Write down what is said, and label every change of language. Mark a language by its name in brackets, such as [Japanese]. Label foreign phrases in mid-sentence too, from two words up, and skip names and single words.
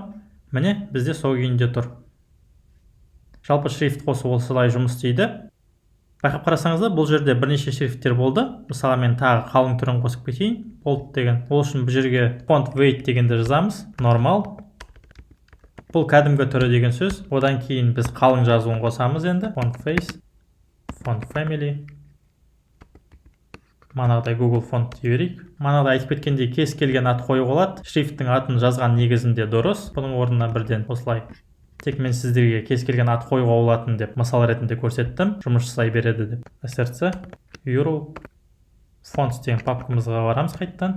[Kazakh] Міне бізде сол күйінде тұр. Жалпы шрифт қосу осылай жұмыс істейді. Байқап қарасаңыздар, бұл жерде бірнеше шрифттер болды. Мысалы мен тағы қалың түрін қосып кетейін. Bold деген. Ол үшін бұл жерге [English] font weight [Kazakh] дегенді жазамыз. Normal. Бұл кәдімгі түрі деген сөз. Одан кейін біз қалың жазуын қосамыз енді. [English] Font face, font family. [Kazakh] Манағыдай Google Font дей берейік. Манағыдай айтып кеткенде кез келген ат қоюға болады. Шрифттің атын жазған негізінде дұрыс. Бұның орнына бірден осылай. Тек мен сіздерге кез келген ат қоюға болатын деп мысал ретінде көрсеттім. Жұмыс жасай береді деп. src URL Fonts деген папкамызға барамыз қайттан.